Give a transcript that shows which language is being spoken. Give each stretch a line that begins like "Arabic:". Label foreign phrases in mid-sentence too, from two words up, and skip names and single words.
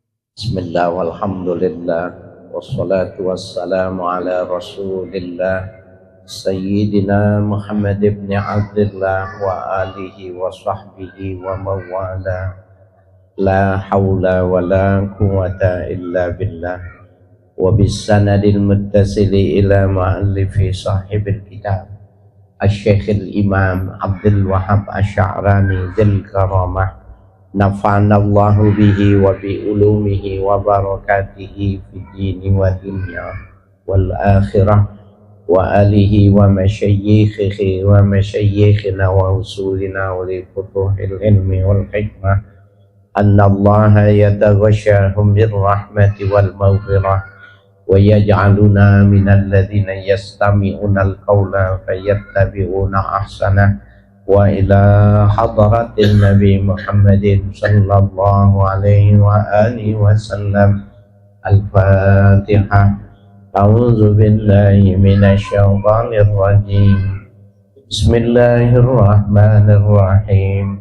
Arabic: بسم الله والحمد لله والصلاة والسلام على رسول الله سيدنا محمد بن عبد الله وآله وصحبه ومن والاه لا حول ولا قوة إلا بالله وبالسند المتصل إلى مؤلف صاحب الكتاب الشيخ الإمام عبد الوهاب الشعراني ذي الكرامة نفعنا الله به وبعلومه وبركاته في الدين والدنيا والآخرة وآله ومشايخه ومشايخنا وأصولنا ولفتوح العلم والحكمة أن الله يتغشاهم بالرحمة والمغفرة ويجعلنا من الذين يستمعون القول فيتبعون أحسنه وإلى حضرة النبي محمد صلى الله عليه وآله وسلم. الفاتحة. أعوذ بالله من الشيطان الرجيم. بسم الله الرحمن الرحيم.